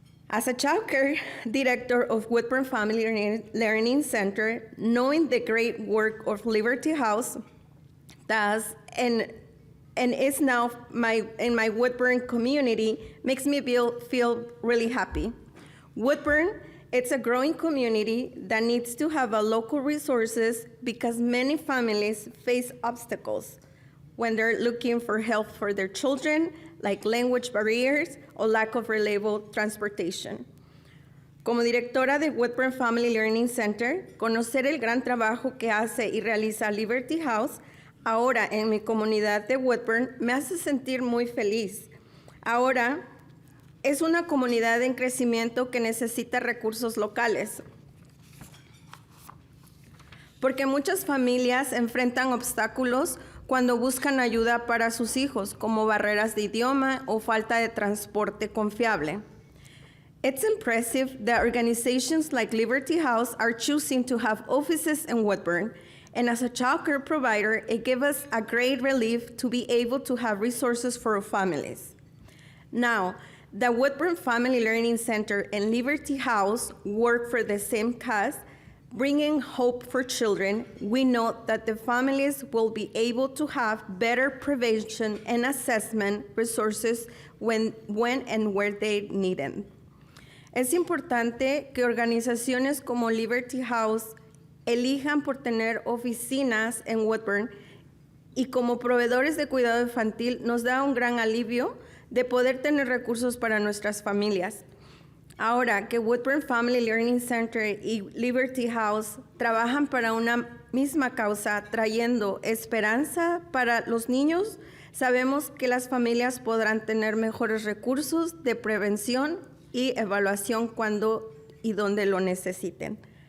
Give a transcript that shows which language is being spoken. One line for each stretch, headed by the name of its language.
English: As a child care director of Woodburn Family Learning Center, knowing the great work of Liberty House does and is now in my Woodburn community makes me feel really happy. Woodburn, it's a growing community that needs to have a local resources because many families face obstacles when they're looking for help for their children, like language barriers or lack of reliable transportation.
Spanish: Como directora de Woodburn Family Learning Center, conocer el gran trabajo que hace y realiza Liberty House ahora en mi comunidad de Woodburn me hace sentir muy feliz. Ahora es una comunidad en crecimiento que necesita recursos locales, porque muchas familias enfrentan obstáculos cuando buscan ayuda para sus hijos, como barreras de idioma o falta de transporte confiable.
English: It's impressive that organizations like Liberty House are choosing to have offices in Woodburn, and as a child care provider, it gives us a great relief to be able to have resources for our families. Now, the Woodburn Family Learning Center and Liberty House work for the same cause, bringing hope for children. We know that the families will be able to have better prevention and assessment resources when and where they need them.
Spanish: Es importante que organizaciones como Liberty House elijan por tener oficinas en Woodburn y como proveedores de cuidado infantil nos da un gran alivio de poder tener recursos para nuestras familias. Ahora que Woodburn Family Learning Center y Liberty House trabajan para una misma causa, trayendo esperanza para los niños, sabemos que las familias podrán tener mejores recursos de prevención y evaluación cuando y donde lo necesiten.